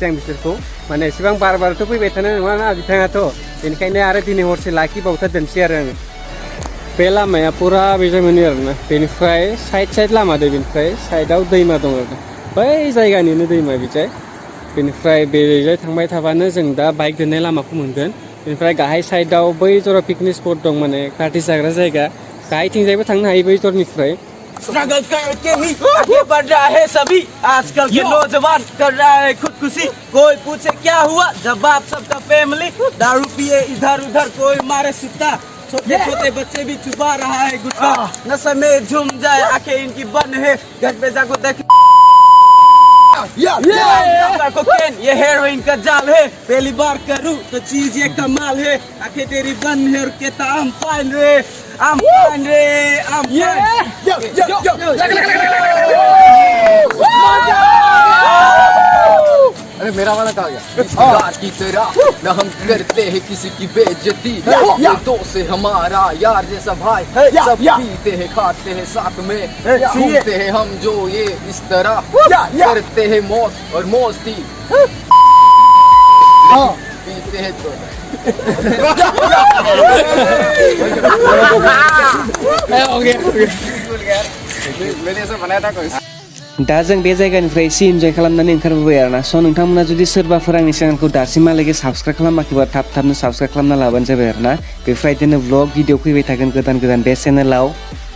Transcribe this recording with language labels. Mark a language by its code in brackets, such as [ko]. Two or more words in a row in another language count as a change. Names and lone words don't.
[brx] आं बिसोरखौ माने एसेबां बारथ' फैबाय थानाय नङाना बिथाङाथ' बेनिखायनो आरो दिनै हरसे लाखिबावथारदोंसै आरो आङो बे लामाया फुरा बेजों मोनो आरो ना बेनिफ्राय साइड लामा दं बेनिफ्राय साइडआव दैमा दं आरो बै जायगानिनो दैमा बिजाय बेनिफ्राय बेजाय थांबाय थाबानो जों दा बाइक दोननाय लामाखौ मोनगोन बेनिफ्राय गाहाय साइडआव बै जरा [en] picnic spot [brx] दं माने पार्टि जाग्रा जायगा गाहायथिंजायबो थांनो हायो बै जरनिफ्राय [hi] स्ट्रगल करके ही आगे बढ़ रहा है सभी आजकल के नौजवान कर रहा है खुदकुशी कोई पूछे क्या हुआ जवाब सबका फैमिली दारू पिए इधर उधर कोई मारे सुता छोटे छोटे बच्चे भी चुबा रहा है गुटखा नशे में झूम जाए आंखें इनकी बंद है घर पे जाको देख कोकेन ये हेरोइन का जाल है पहली बार करूं तो चीज ये कमाल है आंखें तेरी बंद है और कहता [en] I'm fine [hi] रे [en] I'm fine [hi] रे I'm अरे मेरा वाला कहाँ गया? इस बात की तरह न हम करते हैं किसी की बेइज्जती ये दोस्त है हमारा यार जैसा भाई सब पीते हैं खाते हैं साथ में घूमते हैं हम जो ये इस तरह करते हैं मौज और मौज थी पीते हैं तो मैंने ऐसा बनाया था कोई [brx] दा जों बे जायगानिफ्राय एसे इन्जय खालामनानै ओंखारबोबाय आरोना स' नोंथांमोना जुदि सोरबाफोर आंनि चेनेलखौ दासिमहालागै साबस्क्राइब खालामाखैबा थाब थाबनो साबस्क्राइब खालामना लाबानो जाबाय आरोना बेफोरबायदिनो [en] vlog video [brx] फैबाय थागोन गोदान गोदान बे चेनेलाव